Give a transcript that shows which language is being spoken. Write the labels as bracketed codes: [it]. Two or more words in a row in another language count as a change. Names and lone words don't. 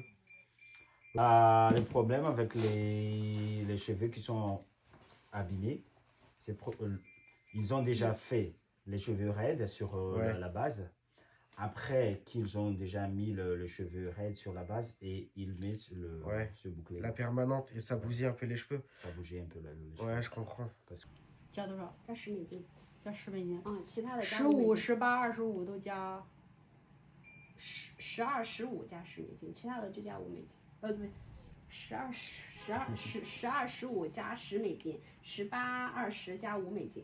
[fr] Le problème avec les cheveux qui sont abîmés, c'est ils ont déjà fait les cheveux raides sur la base. Après qu'ils ont déjà mis le cheveu raide sur la base et ils mettent ce bouclier. La permanente et ça bousille un peu les cheveux. Ça bougeait un peu les cheveux. Ouais, je comprends. Parce que... [zh] 加多少？加10美金。加10美金。其他的 15、18、25都加 12、15加10美金，其他的就加5美金。对，12、15加10美金，18、20加5美金。